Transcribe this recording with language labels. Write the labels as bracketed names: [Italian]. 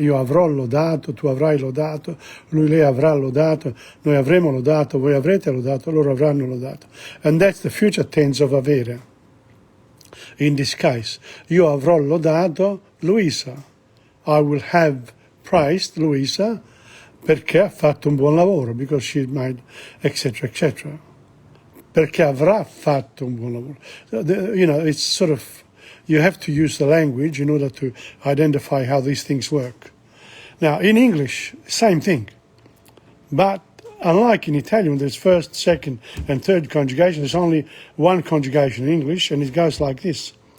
[Italian] Io avrò lodato, tu avrai lodato, lui, lei avrà lodato, noi avremo lodato, voi avrete lodato, loro avranno lodato. [English] And that's the future tense of avere. In this case, [Italian] io avrò lodato Luisa. [English] I will have praised Luisa [Italian] perché ha fatto un buon lavoro, [English] because she made, etc., etc. [Italian] Perché avrà fatto un buon lavoro. [English] It's sort of, you have to use the language in order to identify how these things work. Now, in English, same thing. But unlike in Italian, there's first, second, and third conjugation. There's only one conjugation in English, and it goes like this.